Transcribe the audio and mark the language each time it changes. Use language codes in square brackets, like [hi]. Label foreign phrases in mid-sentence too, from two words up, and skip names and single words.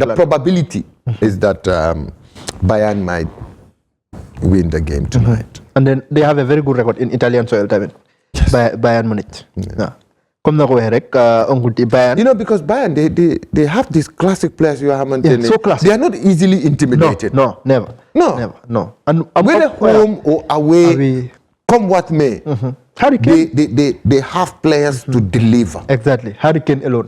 [en] The probability is that Bayern might win the game tonight. And then they have a very good record in Italian soil tamit. Yes. Bayern Munich. Yeah. [wo] Comme na ko waxee rek oncle T Bayern. [en] You know, because Bayern they have these classic players you haven't. So classic. They are not easily intimidated. No, never. No. And whether home or away, come what may. Harry Kane. They have players to deliver. Exactly. Harry Kane alone.